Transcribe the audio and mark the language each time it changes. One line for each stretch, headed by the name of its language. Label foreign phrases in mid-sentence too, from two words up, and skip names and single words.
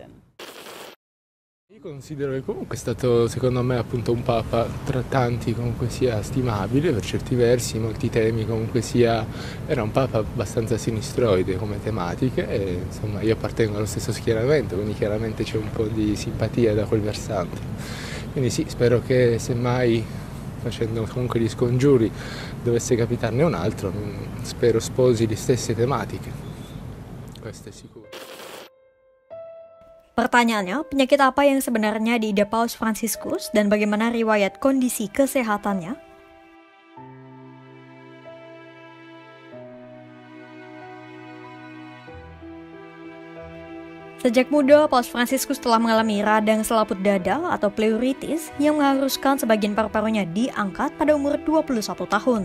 Italian: Io considero che comunque è stato, secondo me, appunto un Papa tra tanti comunque sia stimabile per certi versi, molti temi comunque sia, era un Papa abbastanza sinistroide come tematiche e insomma io appartengo allo stesso schieramento, quindi chiaramente c'è un po' di simpatia da quel versante. Quindi sì, spero che semmai, facendo comunque gli scongiuri, dovesse capitarne un altro, spero sposi le stesse tematiche, questo è sicuro.
Indonesian: Pertanyaannya, penyakit apa yang sebenarnya diidap Paus Fransiskus dan bagaimana riwayat kondisi kesehatannya? Sejak muda, Paus Fransiskus telah mengalami radang selaput dada atau pleuritis yang mengharuskan sebagian paru-parunya diangkat pada umur 21 tahun.